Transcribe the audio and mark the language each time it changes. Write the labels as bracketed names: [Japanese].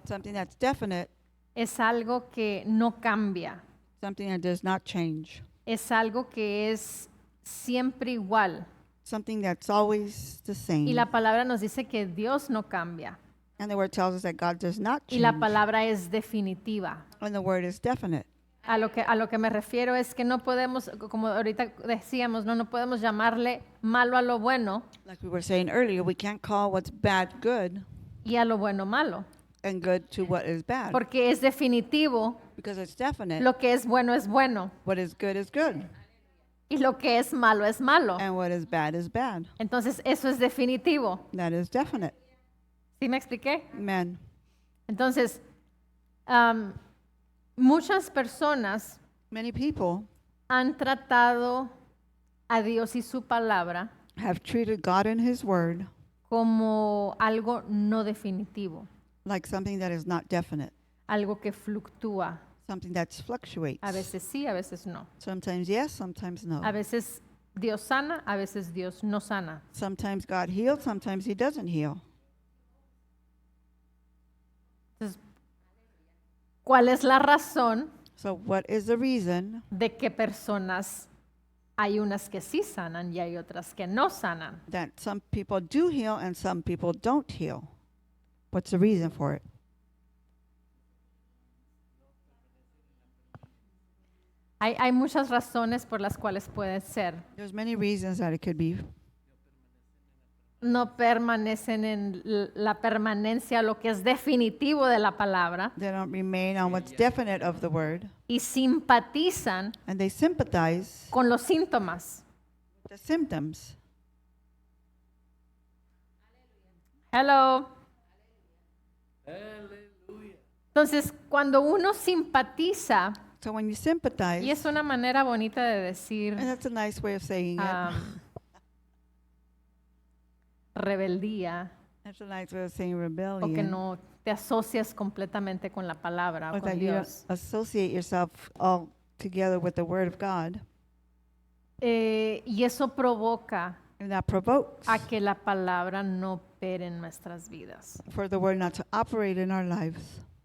[English] Something that's definite, [Spanish] es algo que no cambia, [English] something that does not change, [Spanish] es algo que es siempre igual. [English] something that's always the same. [Spanish] Y la palabra nos dice que Dios no cambia. [English] And the word tells us that God does not [Spanish] Y la [English] change. [Spanish] palabra es definitiva. [English] And the word is definite. [Spanish] A lo que me refiero es que no podemos, como ahorita decíamos, no podemos llamarle malo a lo bueno [English] Like we were saying earlier, we can't call what's bad good [Spanish] y a lo bueno malo, [English] and good to what is bad. [Spanish] porque es definitivo. [English] Because it's definite. [Spanish] Lo que es bueno es bueno [English] What is good is good. [Spanish] y lo que es malo es malo. [English] And what is bad is bad. [Spanish] Entonces eso es definitivo. [English] That is definite. [Spanish] ¿Sí me expliqué? [English] Amen. [Spanish] Entonces, muchas personas [English] Many people [Spanish] han tratado a Dios y su palabra [English] have treated God and His word [Spanish] como algo no definitivo, [English] like something that is not definite, [Spanish] algo que fluctúa. [English] something that fluctuates. [Spanish] A veces sí, a veces no. [English] Sometimes yes, sometimes no. [Spanish] A veces Dios sana, a veces Dios no sana. [English] Sometimes God heals, sometimes He doesn't heal. [Spanish] Entonces, ¿cuál es la razón [English] So what is the reason [Spanish] de que personas hay unas que sí sanan y hay otras que no sanan? [English] that some people do heal and some people don't heal? What's the reason for it? [Spanish] Hay muchas razones por las cuales puede ser. [English] There's many reasons that it could be. [Spanish] No permanecen en la permanencia, lo que es definitivo de la palabra, [English] They don't remain on what's definite of the word, [Spanish] y simpatizan [English] and they sympathize [Spanish] con los síntomas. [English] with the symptoms. Hello. [Spanish] Entonces, cuando uno simpatiza, [English] So when you sympathize, [Spanish] y es una manera bonita de decir [English] and that's a nice way of saying it. [Spanish] rebeldía, [English] That's a nice way of saying [Spanish] o que [English] rebellion. [Spanish] no te asocias completamente con la palabra o [English] Or [Spanish] con [English] that you don't [Spanish] Dios. [English] associate yourself all together with the word of God. [Spanish] Y eso provoca [English] And that provokes [Spanish] a que la palabra no opere en nuestras vidas. [English] for the word not to operate in our lives.